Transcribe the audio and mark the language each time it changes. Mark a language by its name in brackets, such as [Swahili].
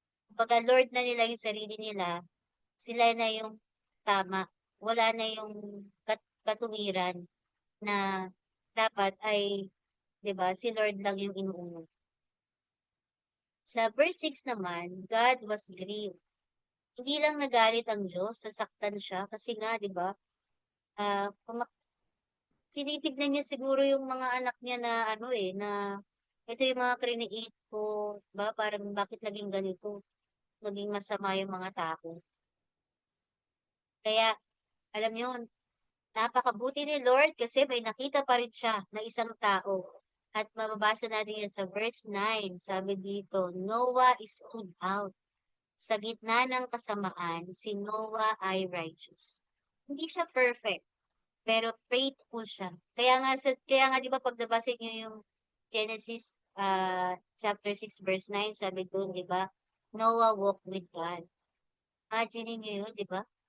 [Filipino] Kumbaga, Lord na nila yung sarili nila, sila na yung tama. Wala na yung katuwiran na dapat ay, di ba, si Lord lang yung inuuna. Sa verse 6 naman, [English] God was grieved. [Filipino] Hindi lang nagalit ang Diyos, sasaktan siya kasi nga, di ba, ah, tinitignan niya siguro yung mga anak niya na ano na ito yung mga create ko, ba? Parang bakit naging ganito? Naging masama yung mga tao. Kaya, alam niyo, napakabuti ni Lord kasi may nakita pa rin siya na isang tao. At mababasa natin yan sa verse 9. Sabi dito, Noah [English] is sold out. [Filipino] Sa gitna ng kasamaan, si Noah ay righteous. Hindi siya perfect pero faithful siya. Kaya nga 'di ba pag nabasa niyo yung Genesis chapter 6 verse 9 sabi doon 'di ba? [English] Noah walked with God. [Filipino] Imagine niyo yun 'di ba?